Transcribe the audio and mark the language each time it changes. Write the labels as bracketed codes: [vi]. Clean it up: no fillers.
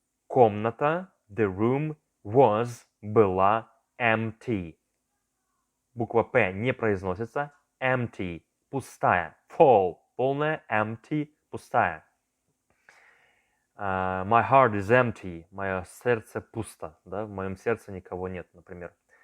[ru] Комната, [en] the room was, [ru] была, [en] empty. [ru] Буква П не произносится. [en] Empty. [ru] Пустая. [en] full, [ru] полная, [en] empty, [ru] пустая. [en] My heart is empty. [ru] Мое сердце пусто. Да? В моем сердце никого нет, например.